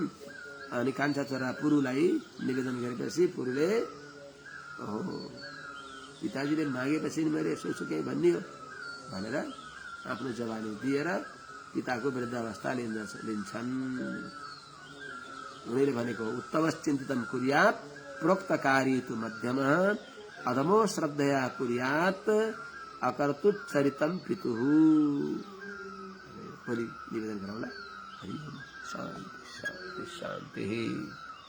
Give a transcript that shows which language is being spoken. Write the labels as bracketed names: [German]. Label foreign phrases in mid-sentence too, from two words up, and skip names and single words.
[Nepali] अनि कान्छा छोरा पुरुलाई निवेदन गरेपछि पुरुले ओहो पिताजीले मागेपछि मैले सोच्छु केही भन्ने हो भनेर आफ्नो जवानी दिएर पिताको वृद्धावस्था लिन्छन्। उनीले भनेको [Sanskrit] उत्तमश्चिन्तितं कुर्यात् प्रोक्तकारी तु मध्यम अधमो श्रद्धया कुर्यात् अकर्तुच्चरितं पितुः। [Nepali] भोलि निवेदन गरौँला। [Sanskrit] हरि ओम। शान्ति शान्ति शान्ति।